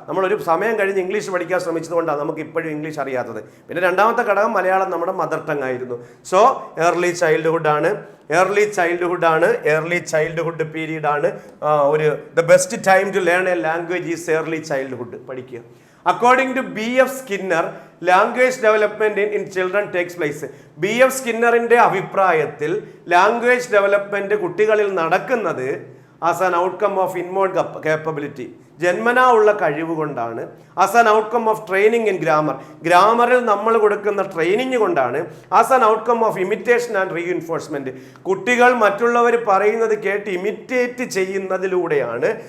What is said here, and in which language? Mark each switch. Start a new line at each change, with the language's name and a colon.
Malayalam: നമ്മളൊരു സമയം കഴിഞ്ഞ് ഇംഗ്ലീഷ് പഠിക്കാൻ ശ്രമിച്ചതുകൊണ്ടാണ് നമുക്ക് ഇപ്പോഴും ഇംഗ്ലീഷ് അറിയാത്തത്. പിന്നെ രണ്ടാമത്തെ ഘടകം മലയാളം നമ്മുടെ മദർ ടങ് ആയിരുന്നു. So early ചൈൽഡ്ഹുഡാണ്, early childhood period ആണ് ഒരു
English: The best time to learn a language is early childhood.
Malayalam: പഠിക്കുക.
English: According to B.F. Skinner, language development in children takes place. B.F.
Malayalam: സ്കിന്നറിന്റെ അഭിപ്രായത്തിൽ ലാംഗ്വേജ് ഡെവലപ്മെന്റ് കുട്ടികളിൽ നടക്കുന്നത്
English: as an outcome of ഇൻമോൺ capability,
Malayalam: ജന്മനാ ഉള്ള കഴിവ് കൊണ്ടാണ്.
English: as an outcome of training in grammar,
Malayalam: ഗ്രാമറിൽ നമ്മൾ കൊടുക്കുന്ന ട്രെയിനിങ് കൊണ്ടാണ്.
English: as an outcome of imitation and reinforcement,
Malayalam: കുട്ടികൾ മറ്റുള്ളവർ പറയുന്നത് കേട്ട് ഇമിറ്റേറ്റ് ചെയ്യുന്നതിലൂടെയാണ്.